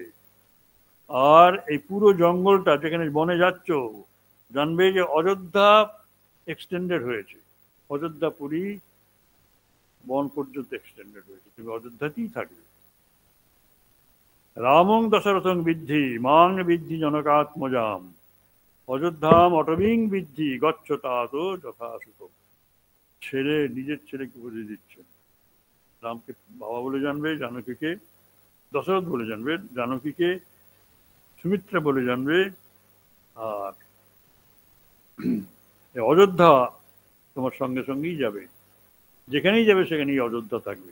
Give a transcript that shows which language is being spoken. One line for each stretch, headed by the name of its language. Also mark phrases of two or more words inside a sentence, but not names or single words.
Bangla: আর এই পুরো জঙ্গলটা যেখানে বনে যাচ্ছ, জানবে যে অযোধ্যা এক্সটেন্ডেড হয়েছে, অযোধ্যা পুরী বন পর্যন্ত এক্সটেন্ডেড হয়েছে, তুমি অযোধ্যাতেই থাকবে।
Sanskrit: রামং দশরথং বিদ্ধি মাং বিদ্ধি জনকাত্মজাম, অযোধ্যাম অটবিং বিদ্ধি গচ্ছতাত যথাসুখম।
Bangla: নিজের ছেলেকে বুঝিয়ে দিচ্ছেন, রামকে বাবা বলে জানবে, জানকীকে দশরথ বলে জানবে, জানকীকে সুমিত্রা বলে জানবে। আর অযোধ্যা তোমার সঙ্গে সঙ্গেই যাবে, যেখানেই যাবে সেখানেই অযোধ্যা থাকবে।